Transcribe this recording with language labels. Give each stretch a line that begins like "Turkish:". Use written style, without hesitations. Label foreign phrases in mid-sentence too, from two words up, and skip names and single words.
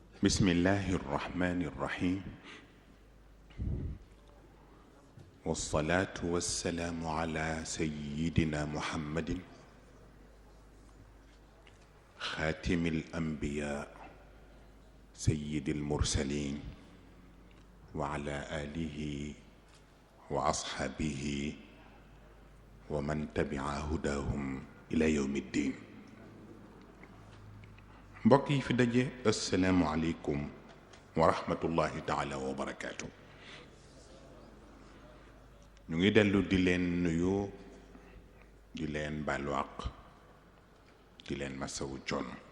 Arabic: بسم الله الرحمن الرحيم والصلاة والسلام على سيدنا محمد خاتم الأنبياء سيد المرسلين وعلى آله وأصحابه ومن تبع هداهم إلى يوم الدين.
Wolof: mbokk yi fi daje
Arabic: السلام عليكم ورحمة الله تعالى وبركاته.
Wolof: ñu ngi dellu di leen nuyu di leen baalu àq di leen masawu coono.